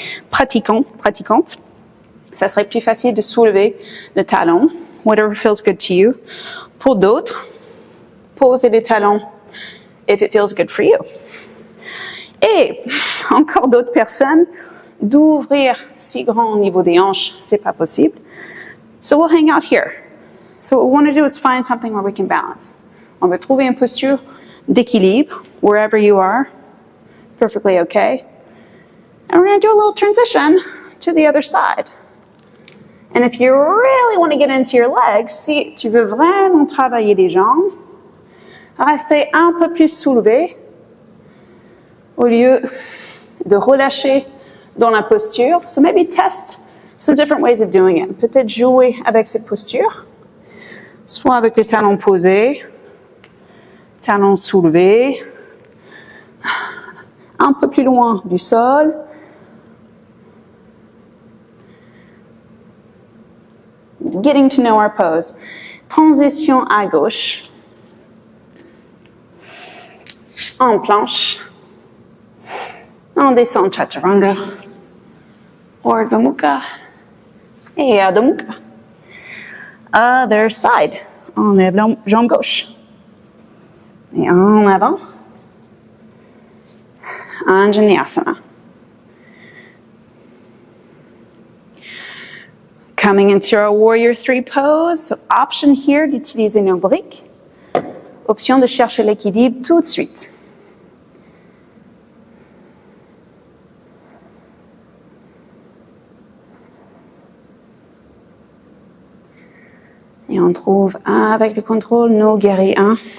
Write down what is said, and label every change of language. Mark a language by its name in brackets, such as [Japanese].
[French] pratiquante, ça serait plus facile de soulever le talon, [English] whatever feels good to you. [French] Pour d'autres, posez les talons [English] if it feels good for you. [French] Et encore d'autres personnes, d'ouvrir si grand au niveau des hanches, c'est pas possible. [English] So we'll hang out here. So what we want to do is find something where we can balance. [French] On veut trouver une posture d'équilibre, [English] wherever you are, perfectly okay. And we're going to do a little transition to the other side. And if you really want to get into your legs, [French] si tu veux vraiment travailler les jambes, restez un peu plus soulevé au lieu de relâcher dans la posture. [English] So maybe test some different ways of doing it. [French] Peut-être jouer avec cette posture, soit avec le talon posé, talon soulevé, un peu plus loin du sol. [English] Getting to know our pose. [French] Transition à gauche. En planche. On descend chaturanga. Urdhva Mukha. Et Adho Mukha. [English] Other side. [French] On lève la jambe gauche. Et en avant. Anjaneyasana. [English] Coming into our Warrior 3 pose. So option here [French] d'utiliser nos briques. Option de chercher l'équilibre tout de suite. Et on trouve avec le contrôle nos guerriers 1.